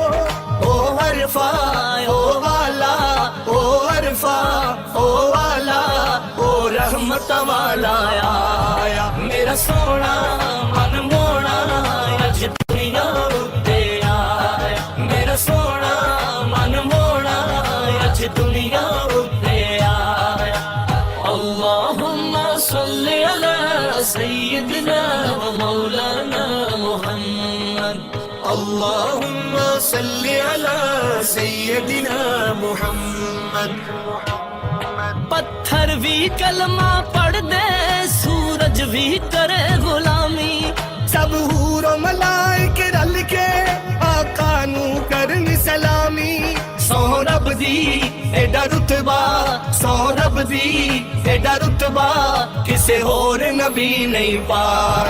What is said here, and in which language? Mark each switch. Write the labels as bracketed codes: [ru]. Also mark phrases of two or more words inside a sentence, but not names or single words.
[pa] او حرفاں او والا، او حرفاں او والا، او رحمت والا آیا. میرا سوہنا من موہنا اج دنیا اتے آیا، میرا سوہنا من موہنا اج دنیا اتے آیا. [ar] اللهم صل على سيدنا ومولانا محمد، اللهم صل على سيدنا محمد. [pa] پتھر بھی کلمہ پڑھدے، سورج بھی کرے غلامی، سب حور و ملائک رل کے آقا نوں کرن سلامی. سوہں رب دی ایڈا رتبہ، سوہں رب دی ایڈا رتبہ کسے ہور نبی نہیں پایا.